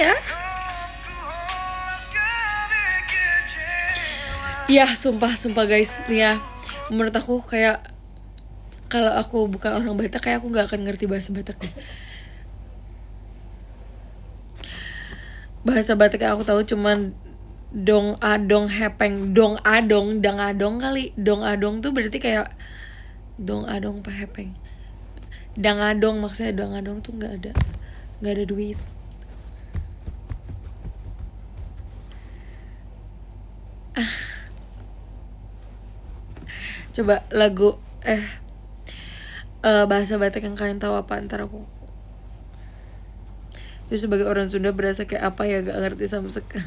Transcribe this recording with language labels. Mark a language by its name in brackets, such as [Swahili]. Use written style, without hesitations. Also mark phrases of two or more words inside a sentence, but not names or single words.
[Indonesian] Ya sumpah guys nih ya. Menurut aku kayak kalau aku bukan orang Batak kayak aku gak akan ngerti bahasa Batak deh. Bahasa Batak yang aku tahu cuman [Batak Toba] dong adong hepeng, dong adong, dang adong [Indonesian] kali. [Batak Toba] Dong adong [Indonesian] tuh berarti kayak [Batak Toba] dong adong pa hepeng. Dang adong [Indonesian] maksudnya [Batak Toba] dong adong [Indonesian] tuh nggak ada duit. Coba lagu bahasa Batak yang kalian tahu apa antar aku. Itu sebagai orang Sunda berasa kayak apa ya, gak ngerti sama sekali.